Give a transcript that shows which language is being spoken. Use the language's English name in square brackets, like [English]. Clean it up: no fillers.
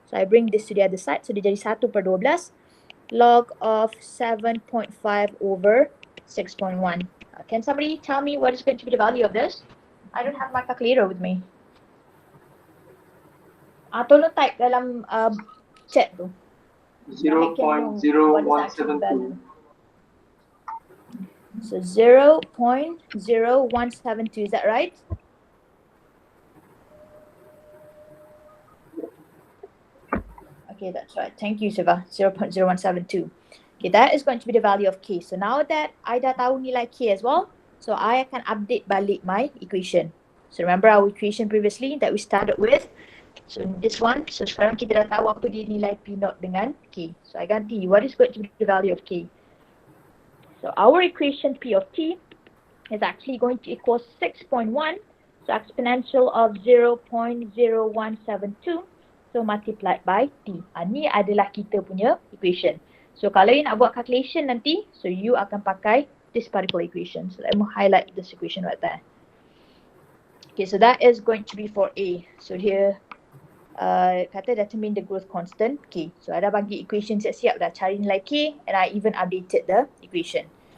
[English] So I bring this to the other side. [Malay] So dia jadi 1 per 12. [English] Log of 7.5 over 6.1. Can somebody tell me what is going to be the value of this? I don't have my calculator with me. [Malay] Tolong type dalam chat tu. 0.0172. [English] So 0.0172, is that right? Okay, that's right. Thank you, Siva. 0.0172. Okay, that is going to be the value of K. So now that I [Malay] dah tahu nilai K [English] as well, so I [Malay] akan update balik [English] my equation. So remember our equation previously that we started with. [Malay] So this one, so sekarang kita dah tahu apa dia nilai P0 dengan K. [English] So I ganti, what is going to be the value of K? So our equation P of T is actually going to equal 6.1. So exponential of 0.0172. So multiplied by T. [Malay] Ni adalah kita punya equation. So kalau you nak buat calculation nanti, so you akan pakai [English] this particular equation. So let me highlight this equation right there. Okay, so that is going to be for A. So here, kata determine the growth constant K. So I dah bagi equation siap-siap dah, cari nilai K and I even updated the equation.